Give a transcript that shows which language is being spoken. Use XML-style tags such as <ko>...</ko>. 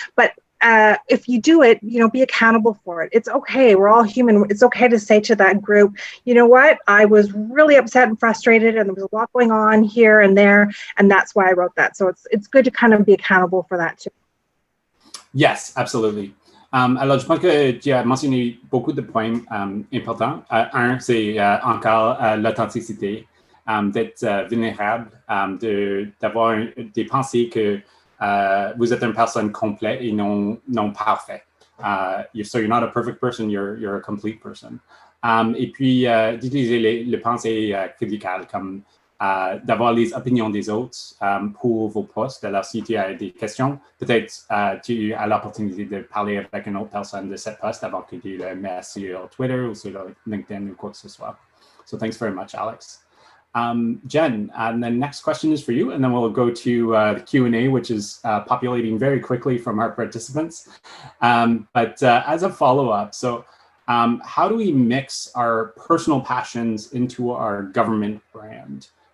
<en>But if you do it, be accountable for it. It's okay. We're all human. It's okay to say to that group, you know what? I was really upset and frustrated, and there was a lot going on here and there, and that's why I wrote that. So it's good to kind of be accountable for that too. Yes, absolutely.</en> <fr>Alors, je pense que tu as mentionné beaucoup de points importants. Un, c'est encore l'authenticité, d'être vulnérable, d'avoir des pensées que vous êtes une personne complète et non parfaite.</fr> <en>So you're not a perfect person, you're a complete person.</en> <fr>Et puis, d'utiliser les pensées critiques comme d'avoir les opinions des autres pour vos posts. Alors, si tu as des questions, peut-être tu as l'opportunité de parler avec une autre personne de cette post avant que tu le mettes sur Twitter ou sur LinkedIn ou quoi que ce soit.</fr> <en>So thanks very much, Alex. Jen, the next question is for you, and then we'll go to the Q&A, which is populating very quickly from our participants. But as a follow-up, so how do we mix our personal passions into our government brand?</en>